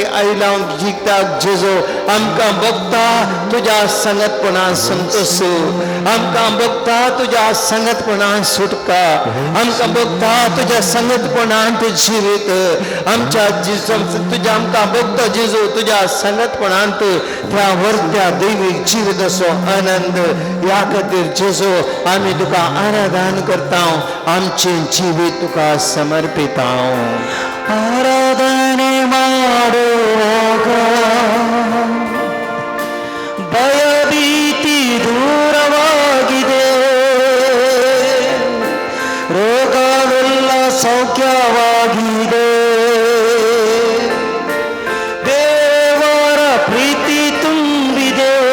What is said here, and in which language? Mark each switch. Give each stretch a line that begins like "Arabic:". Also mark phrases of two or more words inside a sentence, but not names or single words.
Konkani: आयला जिखतात जेजू आमकां भोगता तुज्या संगतपणान संतोश आमकां भोगता तुज्या संगतपणान सुटका आमकां भोगता तुज्या संगतपणान तें जिवीत आमच्या तुज्या आमकां भोगता जेजू तुज्या संगतपणांत त्या त्या दैवीक जिविताचो आनंद ह्या खातीर जेजू आमी तुका आराधन करता आमचें जिवीत तुका समर्पिता
Kannada: ಆರಾಧನೆ ಮಾಡುವಾಗ ಭಯಭೀತಿ ದೂರವಾಗಿದೆ ರೋಗವೆಲ್ಲ ಸೌಖ್ಯವಾಗಿದೆ ದೇವರ ಪ್ರೀತಿ ತುಂಬಿದೆ